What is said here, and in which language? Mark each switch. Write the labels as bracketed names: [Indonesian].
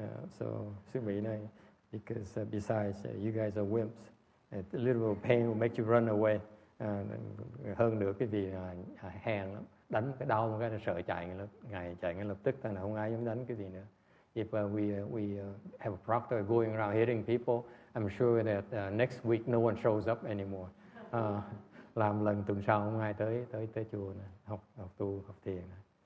[English] So [Vietnamese] sư Mỹ này, [English] because besides you guys are wimps, a little pain will make you run away. [Vietnamese] Hơn nữa cái vị hèn lắm, đánh cái đau một cái là sợ chạy ngay lập tức, thành không ai dám đánh cái gì nữa. [English] If we have a proctor going around hitting people, I'm sure that next week no one shows up anymore. [Vietnamese] Làm lần tuần sau không ai tới chùa này, học tu học thiền này.